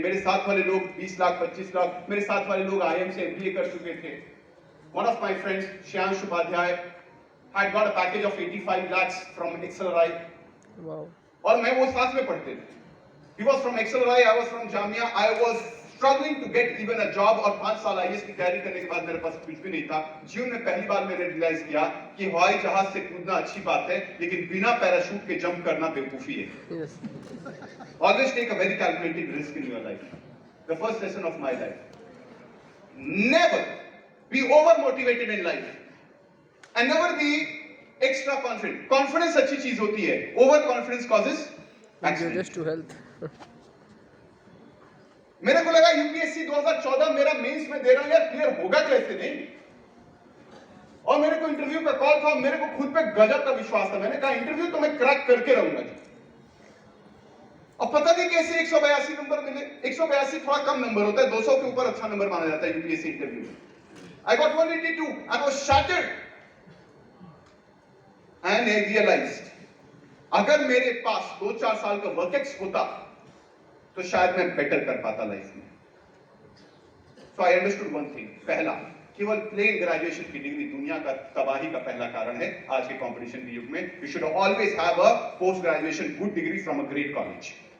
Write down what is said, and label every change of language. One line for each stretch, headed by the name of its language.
Hindi: मेरे साथ वाले लोग 20 लाख 25 लाख, मेरे साथ वाले लोग IIM से MBA कर चुके थे।
English: One of my friends, Shyansh Upadhyay, had got a package of 85 lakhs from XLRI. Wow.
Hindi: और मैं वो साथ में पढ़ते थे।
English: He was from XLRI, I was from Jamia. I was struggling to get even a job,
Hindi: और 5 साल IAS की तैयारी करने के बाद मेरे पास कुछ भी नहीं था। जीवन में पहली बार मैंने रियलाइज किया कि हवाई जहाज से कूदना अच्छी बात है, लेकिन बिना पैराशूट के जंप करना बेवकूफी है।
English: Yes. Always take a very calculated risk in your life. The first lesson of my life. Never be over-motivated in life. And never be extra confident.
Hindi: Confidence अच्छी चीज होती है.
English: Over-confidence causes accident. Just to health.
Hindi: मेरे को लगा UPSC 2014 मेरा mains में दे रहा हूं यार, क्लियर होगा कैसे नहीं? और मेरे को इंटरव्यू का कॉल था, मेरे को खुद पे गजब का विश्वास था। मैंने कहा इंटरव्यू तो मैं क्रैक करके रहूंगा जी। अब पता नहीं कैसे 182 नंबर मिले। 182 थोड़ा कम नंबर होता है, 200 के ऊपर अच्छा नंबर माना जाता है यूपीएससी इंटरव्यू में।
English: I got 182 and was shattered. And I realized,
Hindi: अगर मेरे पास 2-4 साल का वर्क एक्स होता तो शायद मैं बेटर कर पाता लाइफ में।
English: So I understood one thing.
Hindi: पहला, केवल प्लेन ग्रेजुएशन की डिग्री दुनिया का तबाही का पहला कारण है आज के कंपटीशन के युग में।
English: You should always have a post graduation good degree from a great college.